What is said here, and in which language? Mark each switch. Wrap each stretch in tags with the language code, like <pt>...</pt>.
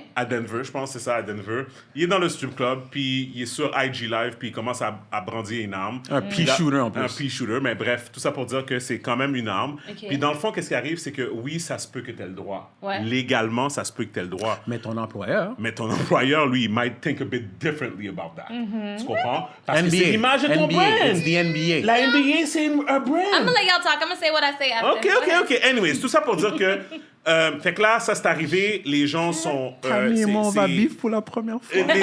<fr>à Denver, je pense que c'est ça, à Denver. Il est dans le strip club, puis il est sur IG Live, puis il commence à brandir une arme. Un pea shooter, en plus. Un pea shooter, mais bref, tout ça pour dire que c'est quand même une arme. Ok. Puis dans le fond, qu'est-ce qui arrive, c'est que oui, ça se peut que tu aies le droit. Ouais. Légalement, ça se peut que tu aies le droit. Mais ton employeur... Mais ton employeur, lui, il</fr> <en>might think a bit differently about that.</en> <fr>Tu comprends? Parce que c'est</fr> <en>NBA.</en> <fr>l'image de ton</fr> <en>NBA. brand. It's the NBA.</en> <fr>La NBA, c'est un brand.</fr> <en>I'm gonna let y'all talk. I'm gonna say what I say after. OK.</en> <fr>Anyways, tout ça pour dire que... fait que là, ça c'est arrivé, les gens sont... Tammy et moi, on va c'est- vivre pour la première fois.</fr>